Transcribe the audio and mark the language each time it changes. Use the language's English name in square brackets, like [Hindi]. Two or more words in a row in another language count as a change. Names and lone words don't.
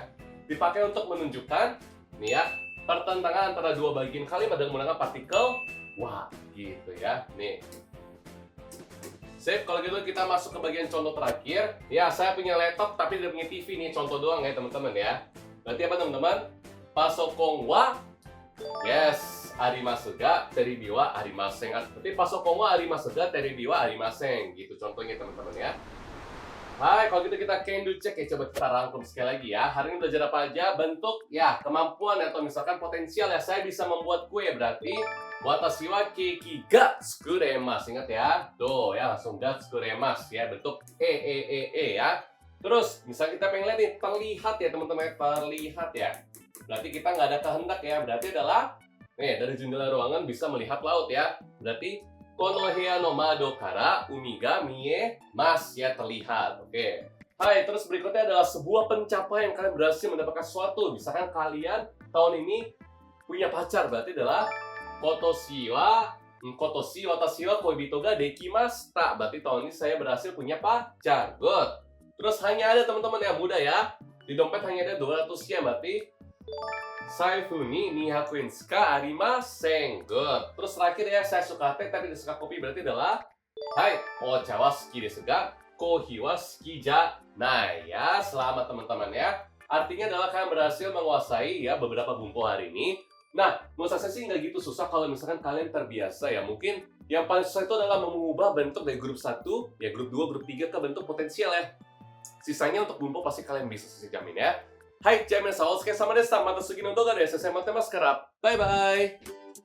[Indonesian] Dipakai untuk menunjukkan nih ya, pertentangan antara dua bagian kalimat dengan menggunakan partikel wa. Gitu ya. Nih. Sip, kalau gitu kita masuk ke bagian contoh terakhir. Ya, saya punya laptop tapi tidak punya TV nih. Contoh doang ya teman-teman ya. Berarti apa teman-teman? [Japanese] パソコンは、yes、ありますが、テレビはありません. Berarti パソコンはありますが、テレビはありません. [Indonesian] Gitu contohnya teman-teman ya. Hai, kalau gitu kita [English] can do check [Indonesian] ya. Coba kita rangkum sekali lagi ya. Hari ini belajar apa aja? Bentuk ya, kemampuan atau misalkan potensial ya. Saya bisa membuat kue, berarti [Japanese] 私はケーキが作れます. [Indonesian] Ingat ya. Tuh ya, langsung [Japanese] が作れます [Indonesian] ya. Bentuk ya. Terus, misalnya kita pengen lihat nih, terlihat ya teman-teman, terlihat ya. Berarti kita nggak ada kehendak ya. Berarti adalah, nih dari jendela ruangan bisa melihat laut ya. [Japanese] Berarti この部屋の窓から海が見えます [Indonesian] ya, terlihat. [Japanese] Oke. [Indonesian] Hai, terus berikutnya adalah sebuah pencapaian kalian berhasil mendapatkan sesuatu. Misalkan kalian tahun ini punya pacar, berarti adalah [Japanese] 今年私は恋人ができました. [Indonesian] Berarti tahun ini saya berhasil punya pacar. Good. Terus hanya ada teman-teman yang muda ya. Di dompet hanya ada 200 yen, berarti [Japanese] 財布に200円しかありません. [Indonesian] Good. Terus terakhir ya, saya suka teh tapi tidak suka kopi, berarti adalah hai, [Japanese] お茶は好きですが、コーヒーは好きじゃないや. [Indonesian] Selamat teman-teman ya. Artinya adalah kalian berhasil menguasai ya beberapa bumpo hari ini. Nah, menurut saya sih nggak gitu susah kalau misalkan kalian terbiasa ya. Mungkin yang paling susah itu adalah mengubah bentuk dari grup 1, ya grup 2, grup 3 ke bentuk potensial ya. Sisanya untuk bumpo pasti kalian bisa, saya jamin ya. [Japanese] はい、じゃあ皆さんお疲れ様でした。また次の動画で先生待ってますから。バイバイ。